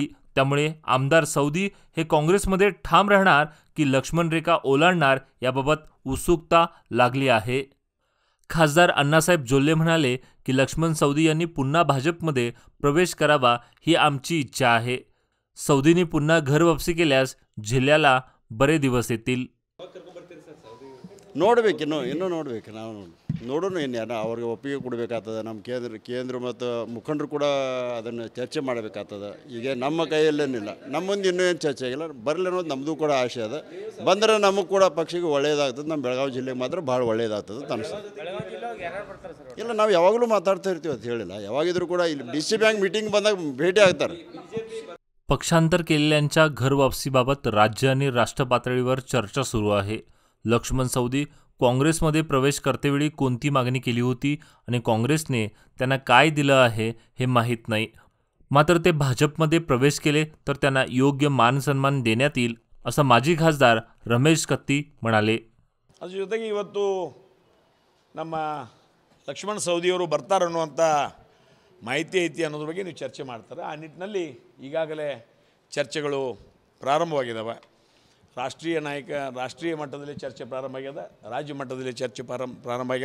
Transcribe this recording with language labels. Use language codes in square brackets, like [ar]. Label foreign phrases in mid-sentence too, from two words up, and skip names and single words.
[mr] त्यामुळे आमदार सवदी हे काँग्रेसमध्ये ठाम राहणार की लक्ष्मण रेखा ओलांडणार याबाबत उत्सुकता लागली आहे। खासदार अण्णासाहेब जोल्ले म्हणाले की लक्ष्मण सवदी यांनी पुन्हा भाजपमध्ये प्रवेश करावा ही आमची इच्छा आहे। सवदींनी पुन्हा घर वापसी केल्यास जिल्ह्याला बरे दिवस येतील। [kn] ನೋಡಬೇಕು ಇನ್ನೂ ನೋಡಬೇಕು ನಾವು ನೋಡೋಣ ಇನ್ನು ಅವ್ರಿಗೆ ಒಪ್ಪಿಗೆ ಕೊಡಬೇಕಾಗ್ತದೆ। ನಮ್ಮ ಕೇಂದ್ರ ಮತ್ತು ಮುಖಂಡರು ಕೂಡ ಅದನ್ನು ಚರ್ಚೆ ಮಾಡಬೇಕಾಗ್ತದೆ। ಈಗ ನಮ್ಮ ಕೈಯಲ್ಲೇನಿಲ್ಲ, ನಮ್ಮ ಮುಂದೆ ಇನ್ನೂ ಏನು ಚರ್ಚೆ ಆಗಿಲ್ಲ। ಬರಲಿ ಅನ್ನೋದು ನಮ್ಮದು ಕೂಡ ಆಸೆ ಅದ। ಬಂದರೆ ನಮಗೆ ಕೂಡ ಪಕ್ಷಕ್ಕೆ ಒಳ್ಳೆಯದಾಗ್ತದೆ। ನಮ್ಮ ಬೆಳಗಾವಿ ಜಿಲ್ಲೆಗೆ ಮಾತ್ರ ಭಾಳ ಒಳ್ಳೆಯದಾಗ್ತದೆ ಅಂತ ಅನಿಸ್ತದೆ। ಇಲ್ಲ, ನಾವು ಯಾವಾಗಲೂ ಮಾತಾಡ್ತಾ ಇರ್ತೀವಿ ಅಂತ ಹೇಳಿಲ್ಲ। ಯಾವಾಗಿದ್ರೂ ಕೂಡ ಇಲ್ಲಿ [en] DC bank meeting [kn] ಬಂದಾಗ ಭೇಟಿ ಆಗ್ತಾರೆ। [mr] पक्षांतर केलेल्यांच्या घर वापसीबाबत राज्य आणि राष्ट्र पातळीवर चर्चा सुरू आहे। लक्ष्मण सवदी काँग्रेसमध्ये प्रवेश करतेवेळी कोणती मागणी केली होती आणि काँग्रेसने त्यांना काय दिलं आहे हे माहीत नाही। मात्र ते भाजपमध्ये प्रवेश केले तर त्यांना योग्य मान सन्मान देण्यात येईल असं माजी खासदार रमेश कत्ती म्हणाले। [kn] ಅದರ ಜೊತೆಗೆ ಇವತ್ತು ನಮ್ಮ ಲಕ್ಷ್ಮಣ ಸವದಿಯವರು ಬರ್ತಾರೆ ಅನ್ನುವಂಥ ಮಾಹಿತಿ ಐತಿ ಅನ್ನೋದ್ರ ಬಗ್ಗೆ ನೀವು ಚರ್ಚೆ ಮಾಡ್ತಾರೆ। ಆ ನಿಟ್ಟಿನಲ್ಲಿ ಈಗಾಗಲೇ ಚರ್ಚೆಗಳು ಪ್ರಾರಂಭವಾಗಿದ್ದಾವೆ। ರಾಷ್ಟ್ರೀಯ ಮಟ್ಟದಲ್ಲಿ ಚರ್ಚೆ ಪ್ರಾರಂಭ ಆಗ್ಯದ, ರಾಜ್ಯ ಮಟ್ಟದಲ್ಲಿ ಚರ್ಚೆ ಪ್ರಾರಂಭ ಆಗ್ಯದ।